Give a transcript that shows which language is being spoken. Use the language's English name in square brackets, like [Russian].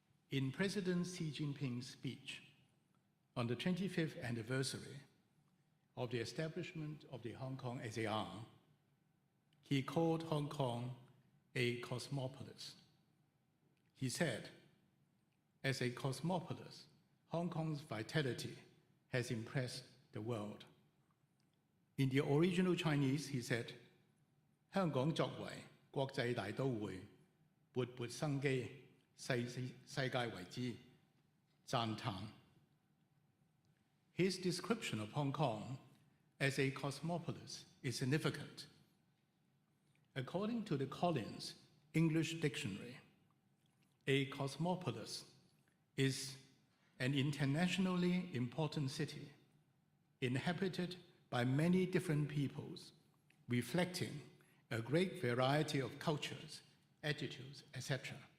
[English] In President Xi Jinping's speech on the 25th anniversary of the establishment of the Hong Kong SAR, he called Hong Kong a cosmopolis. He said, as a cosmopolis, Hong Kong's vitality has impressed the world. In the original Chinese, he said, [Chinese] 香港作為國際大都會，勃勃生機，世界為之讚嘆. [English] His description of Hong Kong as a cosmopolis is significant. According to the Collins English Dictionary, a cosmopolis is an internationally important city inhabited by many different peoples, reflecting a great variety of cultures, attitudes, etc.